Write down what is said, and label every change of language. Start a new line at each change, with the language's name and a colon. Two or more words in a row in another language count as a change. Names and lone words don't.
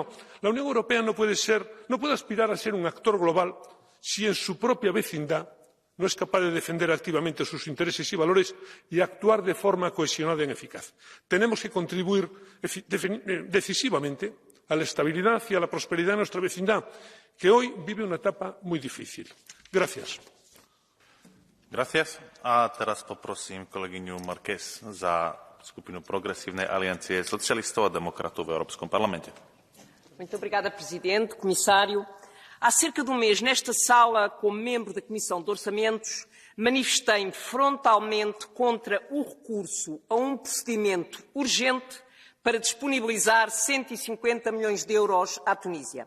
Spanish: La Unión Europea no puede aspirar a ser un actor global si en su propia vecindad no es capaz de defender activamente sus intereses y valores y actuar de forma cohesionada y eficaz. Tenemos que contribuir decisivamente a la estabilidad y a la prosperidad de nuestra vecindad, que hoy vive una etapa muy difícil. Gracias. Gracias.
Slovak: A teraz poprosím kolegyňu Marquez za skupinu Progressívnej aliancie socialistov a demokratov v Európskom parlamente.
Portuguese: Muito obrigada, Presidente, Comissário. Há cerca de um mês, nesta sala, como membro da Comissão de Orçamentos, manifestei-me frontalmente contra o recurso a um procedimento urgente para disponibilizar 150 milhões de euros à Tunísia.